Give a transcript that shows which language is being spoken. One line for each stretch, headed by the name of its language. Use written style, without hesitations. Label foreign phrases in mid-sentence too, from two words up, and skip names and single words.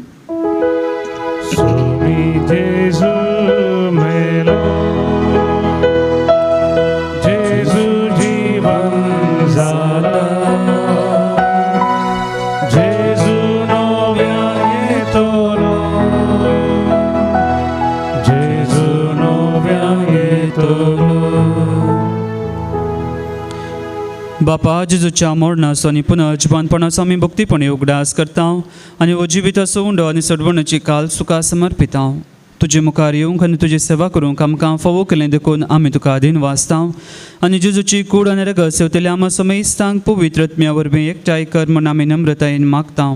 Konkani: Sumi Jesu melo, Jesu jivan zala, Jesu novia yetolo, Jesu novia yetolo. बापा जेजूच्या मोडणाचो आनी पुनः जिवानपणाचो आमी भक्तीपणे उगडास करता आनी हो जिविताचो उंडो आनी सडवणाची काल सुका समर्पिता. तुजे मुखार येवंक आनी तुजी सेवा करूंक आमकां फावो केलें देखून आमी तुका आदीन वाचता आनी जेजूची कूड आनी रगत सेवतले आमा समेस्तांक पवित्रत्म्या वरवीं एकठांय कर म्हूण आमी नम्रतायेन मागता.